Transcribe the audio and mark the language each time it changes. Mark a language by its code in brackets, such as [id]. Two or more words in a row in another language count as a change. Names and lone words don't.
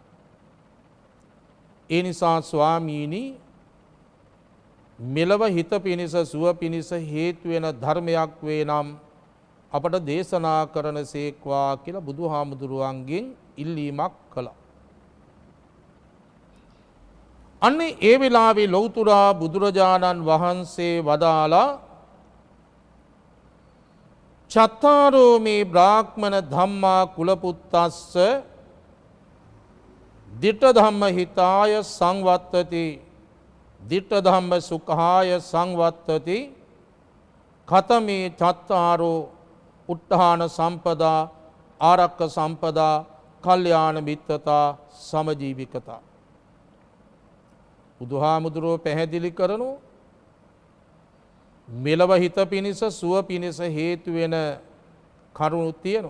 [si] ඒ නිසා ස්වාමීනි, මෙලව හිත පිණිස සුව පිණිස හේතු වෙන ධර්මයක් වේ නම් අපට දේශනා කරන සේක්වා කියලා බුදුහාමුදුරුවන්ගෙන් ඉල්ලීමක් කළා. අන්නේ ඒ වෙලාවේ ලෞතුරා බුදුරජාණන් වහන්සේ වදාලා, [pi] චත්තාරෝ මේ බ්‍රාහ්මණ ධම්මා කුලපුත්තස්ස දිට්ඨ ධම්ම හිතාය සංවත්තති දිට්ඨ ධම්ම සුඛාය සංවත්තති ඛතමේ චත්තාරෝ උත්ථාන සම්පදා ආරක්ක සම්පදා කල්යාණ මිත්‍රතා සමජීවිකතා. [si] බුදුහාමුදුරුවෝ පැහැදිලි කරනු මෙලව හිත පිණිස සුව පිණිස හේතු වෙන කරුණු තියෙනවා.